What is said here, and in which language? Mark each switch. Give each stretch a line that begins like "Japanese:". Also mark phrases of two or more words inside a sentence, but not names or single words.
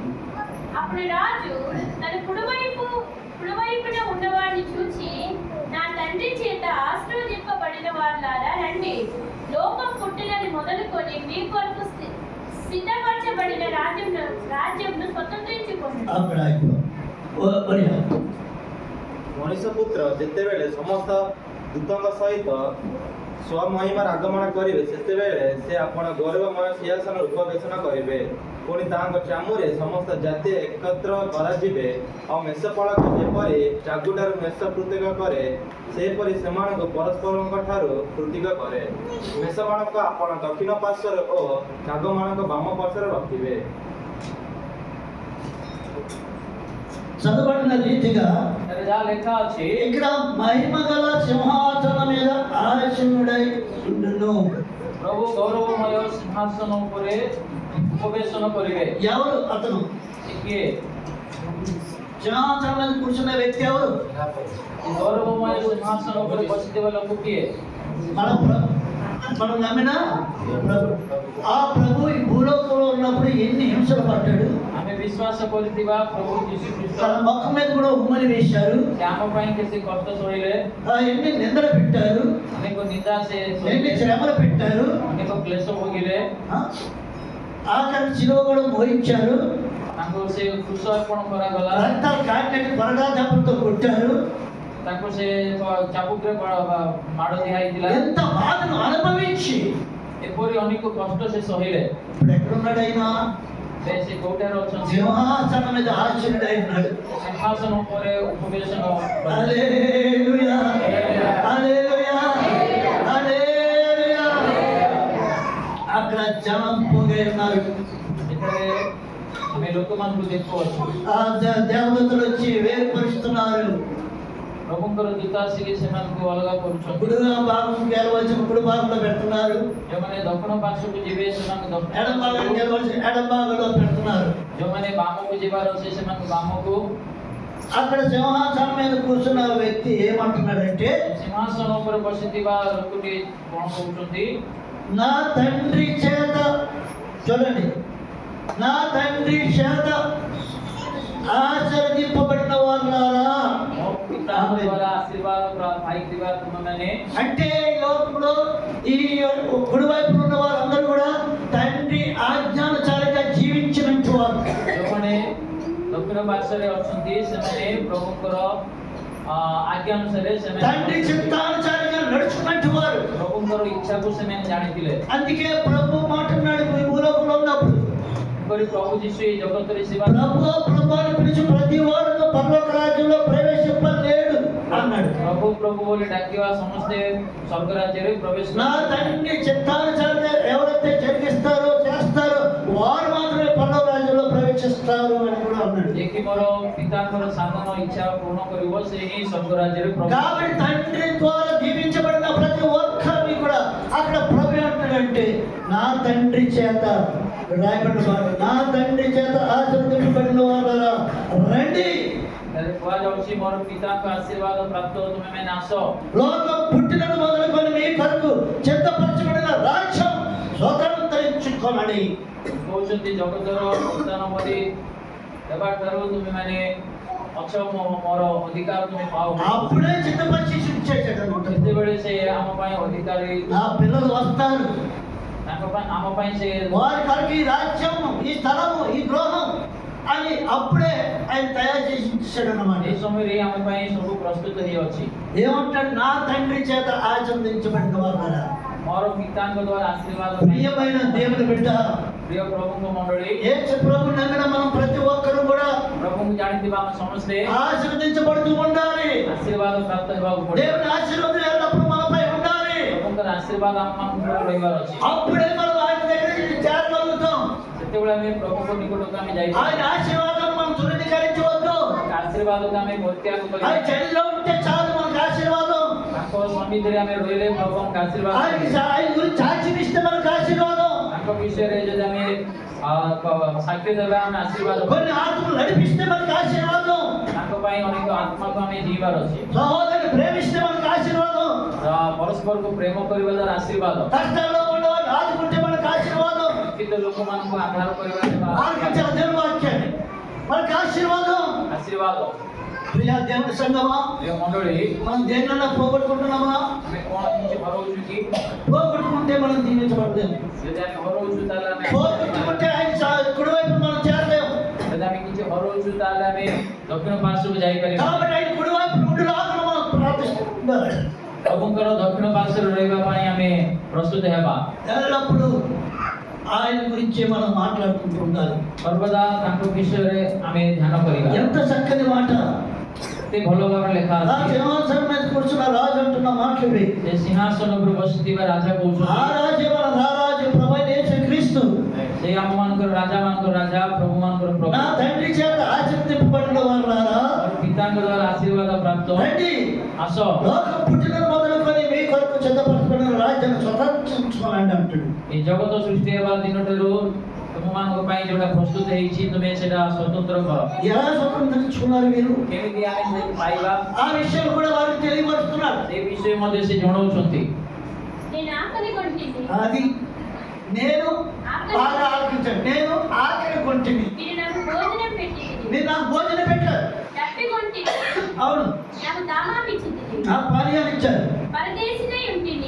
Telugu: అప్పుడు రాజు తన కుడివైపున ఉన్నవాడిని చూచి, నా తండ్రి చేత ఆశీర్వదింపబడిన వాళ్ళారా రండి, లోకం పుట్టినది మొదలుకొని మీ కొరకు సిద్ధపరచబడిన రాజ్యంను స్వతంత్రించుకోండి.
Odia: అక్కడ ବଢିଆ। ମଣିଷ ପୁତ୍ର ଯେତେବେଳେ ସମସ୍ତ ଦୂତଙ୍କ ସହିତ ସ୍ୱମହିମାର ଆଗମନ କରିବେ, ସେତେବେଳେ ସେ ଆପଣ ଗୌରବମୟ ସିଂହାସନରେ ଉପବେଶନ କରିବେ। ପୁଣି ତାଙ୍କ ଚାମୁରେ ସମସ୍ତ ଜାତି ଏକତ୍ର କରାଯିବେ। ଆଉ ମେଷପାଳକ ଯେପରି ଚାଗୁଟାରୁ ମେଷ ପୃଥକ କରେ, ସେହିପରି ସେମାନଙ୍କୁ ପରସ୍ପରଙ୍କ ଠାରୁ ପୃଥକ କରେ। ମେଷମାନଙ୍କୁ ଆପଣ ଦକ୍ଷିଣ ପାର୍ଶ୍ୱରେ ଓ କାଗମାନଙ୍କୁ ବାମ ପାର୍ଶ୍ୱରେ ରଖିବେ।
Telugu: చదవబడిన రీతిగా
Odia: ଏଠାରେ ଯାହା ଲେଖା ଅଛି,
Telugu: ఇక్కడ మహిమ గల సింహాసనం మీద ఆసీనుడై ఉండును.
Odia: ପ୍ରଭୁ ଗୌରବମୟ ସିଂହାସନ ଉପରେ ଉପବେଶନ କରିବେ।
Telugu: ఎవరు అతను?
Odia: ସେ କିଏ?
Telugu: సింహాసనం మీద కూర్చున్న వ్యక్తి ఎవరు?
Odia: ଏ ଗୌରବମୟ ସିଂହାସନ ଉପରେ ବସିଥିବା ଲୋକ କିଏ?
Telugu: మనం నమ్మిన ప్రభు. ఆ ప్రభు ఈ భూలోకంలో ఉన్నప్పుడు ఎన్ని హింసలు పడ్డాడు.
Odia: ଆମେ ବିଶ୍ୱାସ କରିଥିବା ପ୍ରଭୁ ଯୀଶୁ ଖ୍ରୀଷ୍ଟ
Telugu: తన ముఖం మీద కూడా ఉమ్మని వేశారు,
Odia: ସେ ଆମ ପାଇଁ କେତେ କଷ୍ଟ ସହିଲେ,
Telugu: ఎన్ని నిందలు పెట్టారు,
Odia: ଅନେକ ନିନ୍ଦା ସେ
Telugu: ఎన్ని
Odia: ସହିଲେ,
Telugu: శ్రమలు పెట్టారు,
Odia: ଅନେକ କ୍ଲେଶ ଭୋଗିଲେ।
Telugu: ఆఖరి శిలువ కూడా మోయించారు,
Odia: ତାଙ୍କୁ ସେ କୃଷ ଅର୍ପଣ କରାଗଲା,
Telugu: రక్తాలు కాటినట్టు పరదాపంతో కొట్టారు,
Odia: ତାଙ୍କୁ ସେ ଚାବୁକରେ ମାଡ଼ ଦିଆହେଇଥିଲା।
Telugu: ఎంత బాధను అనుభవించి
Odia: ଏପରି ଅନେକ କଷ୍ଟ ସେ ସହିଲେ।
Telugu: ఇప్పుడు ఎక్కడున్నాడైనా?
Odia: ସେ କୋଉଠାରେ ଅଛନ୍ତି?
Telugu: సింహాసనం మీద ఆసీనుడైనాడు.
Odia: ସିଂହାସନ ଉପରେ ଉପବେଶନ
Telugu: హల్లెలూయా, హల్లెలూయా, హల్లెలూయా. అక్కడ జనం పోగే ఉన్నారు.
Odia: ଏଠାରେ ଆମେ ଲୋକମାନଙ୍କୁ ଦେଖୁଅଛୁ
Telugu: ఆ దేవదూతలు వచ్చి వేరుపరుస్తున్నారు.
Odia: ପ୍ରଭୁଙ୍କର ଦୂତ ଆସିକି ସେମାନଙ୍କୁ ଅଲଗା କରୁଛନ୍ତି।
Telugu: కుడి భాగం గెలవలసిన కుడి భాగంలో పెడుతున్నారు,
Odia: ଯେଉଁମାନେ ଦକ୍ଷିଣ ପାର୍ଶ୍ୱକୁ ଯିବେ ସେମାନଙ୍କୁ
Telugu: ఎడం
Odia: ଦକ୍ଷିଣ
Telugu: భాగం
Odia: ପାର୍ଶ୍ୱକୁ,
Telugu: గెలవలసిన ఎడం భాగంలో పెడుతున్నారు.
Odia: ଯେଉଁମାନେ ବାମକୁ ଯିବାର ଅଛି ସେମାନଙ୍କୁ ବାମକୁ।
Telugu: అక్కడ సింహాసనం మీద కూర్చున్న వ్యక్తి ఏమంటున్నాడంటే,
Odia: సింహాసନ ଉପରେ ବସିଥିବା ଲୋକଟି କ'ଣ କହୁଛନ୍ତି?
Telugu: నా తండ్రి చేత, చూడండి, నా తండ్రి చేత ఆశీర్వదింపబడిన వాళ్ళారా.
Odia: ମୋ ପିତାଙ୍କ ଦ୍ୱାରା ଆଶୀର୍ବାଦ ପାଇଥିବା ତୁମେମାନେ,
Telugu: అంటే ఈ లోకంలో ఈ కుడివైపు ఉన్న వారందరూ కూడా తండ్రి ఆజ్ఞానుసారంగా జీవించినట్టు వారు.
Odia: ଯେଉଁମାନେ ଦକ୍ଷିଣ ପାର୍ଶ୍ୱରେ ଅଛନ୍ତି ସେମାନେ ପ୍ରଭୁଙ୍କର ଆଜ୍ଞା ଅନୁସାରେ
Telugu: తండ్రి
Odia: ସେମାନେ
Telugu: చిత్తానుసారంగా నడుచుకున్నట్టు వారు.
Odia: ପ୍ରଭୁଙ୍କର ଇଚ୍ଛାକୁ ସେମାନେ ଜାଣିଥିଲେ।
Telugu: అందుకే ప్రభు మాట్లాడు ఈ భూలోకంలో ఉన్నప్పుడు,
Odia: ଏପରି ପ୍ରଭୁ ଯୀଶୁ ఈ ଜଗତରେ ସେବା
Telugu: ప్రభు అని పిలిచి ప్రతి వాడు పరలోక రాజ్యంలో ప్రవేశింపలేడు అన్నాడు.
Odia: ପ୍ରଭୁ ପ୍ରଭୁ ବୋଲି ଡାକିବା ସମସ୍ତେ ସ୍ୱର୍ଗ ରାଜ୍ୟରେ ପ୍ରବେଶ
Telugu: నా తండ్రి చిత్తానుసారంగా ఎవరైతే జరిగిస్తారో చేస్తారో వారు మాత్రమే పరలోక రాజ్యంలో ప్రవేశిస్తారు అని కూడా అన్నాడు.
Odia: ଯିଏକି ମୋର ପିତାଙ୍କର ସାଧନ ଇଚ୍ଛା ପୂର୍ଣ୍ଣ କରିବ ସେ ହିଁ ସ୍ୱର୍ଗ ରାଜ୍ୟରେ ପ୍ରବେଶ
Telugu: కాబట్టి తండ్రి ద్వారా దీవించబడిన ప్రతి ఒక్కరిని కూడా అక్కడ ప్రభు అంటాడంటే, నా తండ్రి చేత రాయబడిన వారు, నా తండ్రి చేత ఆశీర్వదింపబడిన వారా రండి.
Odia: ତାହେଲେ କୁହାଯାଉଛି ମୋର ପିତାଙ୍କ ଆଶୀର୍ବାଦ ପ୍ରାପ୍ତ ତୁମେମାନେ ଆସ।
Telugu: లోకం పుట్టినది మొదలుకొని మీ కొరకు సిద్ధపరచబడిన రాజ్యం స్వతంత్రించుకోమని.
Odia: କହୁଛନ୍ତି ଜଗତର ଉତ୍ଥାନ ପରି ହେବା ଠାରୁ ତୁମେମାନେ ଅଛ ମୋର ଅଧିକାର ତୁମେ ପାଅ।
Telugu: అప్పుడే సిద్ధపరిచి ఇచ్చేసాడు అనమాట.
Odia: ଯେତେବେଳେ ସେ ଆମ ପାଇଁ ଅଧିକାରୀ,
Telugu: నా పిల్లలు వస్తారు,
Odia: ତାଙ୍କ ପାଇଁ ଆମ ପାଇଁ ସେ
Telugu: వారి కొరకు ఈ రాజ్యం, ఈ స్థలము, ఈ గృహం అని అప్పుడే ఆయన తయారు చేసి ఇచ్చాడు అన్నమాట.
Odia: ଏ ସମୟରେ ଆମ ପାଇଁ ସବୁ ପ୍ରସ୍ତୁତ ହେଇଅଛି।
Telugu: ఏమంటాడు, నా తండ్రి చేత ఆచరించబడిన వారు.
Odia: ମୋର ପିତାଙ୍କ ଦ୍ୱାରା ଆଶୀର୍ବାଦ ପାଇଁ
Telugu: ప్రియమైన దేవుని బిడ్డ,
Odia: ପ୍ରିୟ ପ୍ରଭୁଙ୍କ ମଣ୍ଡଳୀ,
Telugu: యేసు ప్రభు నమ్మిన మనం ప్రతి ఒక్కరు కూడా
Odia: ପ୍ରଭୁଙ୍କୁ ଜାଣିଥିବା ଆମେ ସମସ୍ତେ
Telugu: ఆశీర్వదించబడుతూ ఉండాలి.
Odia: ଆଶୀର୍ବାଦ ପ୍ରାପ୍ତ ହେବାକୁ ପଡ଼ିବ।
Telugu: దేవుని ఆశీర్వాదం ఎల్లప్పుడూ మనపై ఉండాలి.
Odia: ପ୍ରଭୁଙ୍କର ଆଶୀର୍ବାଦ ଆମମାନଙ୍କ ଉପରେ ରହିବାର ଅଛି।
Telugu: అప్పుడే మనం ఆయన దగ్గరికి చేరగలుగుతాం.
Odia: ସେତେବେଳେ ଆମେ ପ୍ରଭୁଙ୍କ ନିକଟକୁ ଆମେ
Telugu: ఆయన
Odia: ଯାଇପାରିବା।
Telugu: ఆశీర్వాదం మనం తృణీకరించవద్దు.
Odia: ଆଶୀର୍ବାଦକୁ ଆମେ ପରିତ୍ୟାଗ
Telugu: ఆయన
Odia: କରିବା।
Telugu: చెల్లిలో ఉంటే చాలు మనకు ఆశీర్వాదం.
Odia: ତାଙ୍କ ସନ୍ନିଧିରେ ଆମେ ରହିଲେ ପ୍ରଭୁଙ୍କ ଆଶୀର୍ବାଦ
Telugu: ఆయన
Odia: ପାଇବା।
Telugu: ఆయన గురించి సాక్షినిస్తే మనకు ఆశీర్వాదం.
Odia: ତାଙ୍କ ବିଷୟରେ ଯଦି ଆମେ ସାକ୍ଷୀ ଦେବା ଆମେ ଆଶୀର୍ବାଦ ପାଇବା।
Telugu: కొన్ని ఆత్మలు నడిపిస్తే మనకు ఆశీర్వాదం.
Odia: ତାଙ୍କ ପାଇଁ ଅନେକ ଆତ୍ମାକୁ ଆମେ ଯିବାର ଅଛି।
Telugu: సహోదరుని ప్రేమిస్తే మనకు ఆశీర్వాదం.
Odia: ପରସ୍ପରକୁ ପ୍ରେମ କରିବା ଦ୍ୱାରା ଆଶୀର୍ବାଦ।
Telugu: కష్టాల్లో ఉన్నవాడు ఆదుకుంటే మనకు ఆశీర్వాదం.
Odia: କିନ୍ତୁ ଲୋକମାନଙ୍କୁ ଆଧାର କରିବା ଦ୍ୱାରା
Telugu: ఆలకించాలి దేవుని వాక్యాన్ని, మనకు ఆశీర్వాదం.
Odia: ଆଶୀର୍ବାଦ।
Telugu: ప్రియ దేవుని సంగమా,
Odia: ପ୍ରିୟ ମଣ୍ଡଳୀ,
Telugu: మనం దేనిలో పోగొట్టుకుంటున్నామా?
Odia: ଆମେ କ'ଣ କିଛି ହରଉଛୁ କି?
Telugu: పోగొట్టుకుంటే మనం దీవించబడలేము.
Odia: ଯଦି ଆମେ ହରଉଛୁ ତାହେଲେ ଆମେ
Telugu: పోగొట్టుకుంటే ఆయన కుడివైపు మనం చేరలేము.
Odia: ଯଦି ଆମେ କିଛି ହରଉଛୁ ତାହେଲେ ଆମେ ଦକ୍ଷିଣ ପାର୍ଶ୍ୱକୁ ଯାଇପାରିବା।
Telugu: కాబట్టి ఆయన కుడివైపు ఉండులాగా మనం ప్రార్థిస్తున్నాం.
Odia: ପ୍ରଭୁଙ୍କର ଦକ୍ଷିଣ ପାର୍ଶ୍ୱରେ ରହିବା ପାଇଁ ଆମେ ପ୍ରସ୍ତୁତ ହେବା।
Telugu: ఎల్లప్పుడూ ఆయన గురించి మనం మాట్లాడుకుంటూ ఉండాలి.
Odia: ସର୍ବଦା ତାଙ୍କ ବିଷୟରେ ଆମେ ଧ୍ୟାନ କରିବା।
Telugu: ఎంత చక్కని మాట.
Odia: ଏତେ ଭଲ ଭାବରେ ଲେଖା
Telugu: ఆ
Odia: ଅଛି।
Telugu: సింహాసనం మీద కూర్చున్న రాజు అంటున్న మాటలు ఇవి.
Odia: ସେ ସିଂହାସନ ଉପରେ ବସିଥିବା ରାଜା
Telugu: ఆ
Odia: କହୁଛନ୍ତି,
Telugu: రాజు మన రారాజు ప్రభువైన యేసుక్రీస్తు
Odia: ସେ ଆମମାନଙ୍କର ରାଜା ମାନଙ୍କର ରାଜା, ପ୍ରଭୁ ମାନଙ୍କର ପ୍ରଭୁ,
Telugu: నా తండ్రి చేత ఆశీర్వదింపబడిన వారులారా
Odia: ମୋର ପିତାଙ୍କ ଦ୍ୱାରା ଆଶୀର୍ବାଦ ପ୍ରାପ୍ତ
Telugu: రండి.
Odia: ଆସ।
Telugu: లోకం పుట్టిన మొదలుకొని మీ కొరకు సిద్ధపరచబడిన రాజ్యాన్ని స్వతంత్రించుకోవాలండి అంటాడు.
Odia: ଏ ଜଗତ ସୃଷ୍ଟି ହେବା ଦିନଠାରୁ ତୁମମାନଙ୍କ ପାଇଁ ଯୋଉଟା ପ୍ରସ୍ତୁତ ହେଇଛି ତୁମେ ସେଟା ସ୍ୱତନ୍ତ୍ର କର।
Telugu: ఎలా స్వతంత్రించుకున్నారు మీరు?
Odia: କେମିତି ଆମେ ସେ ପାଇବା
Telugu: ఆ విషయం కూడా వారికి తెలియపరుస్తున్నారు.
Odia: ସେ ବିଷୟ ମଧ୍ୟ ସେ ଜଣାଉଛନ୍ତି।
Telugu: నేను ఆకలి కొంటిని, అది నేను బాగా ఆలోచించాను. నేను ఆకలి కొంటిని, మీరు నాకు భోజనం పెట్టింది, మీరు నాకు భోజనం పెట్టారు. తప్పి కొంటిని, అవును, నాకు దాహామిచ్చింది, నాకు పానీయాలు ఇచ్చారు. పరదేశినై ఉంటిని,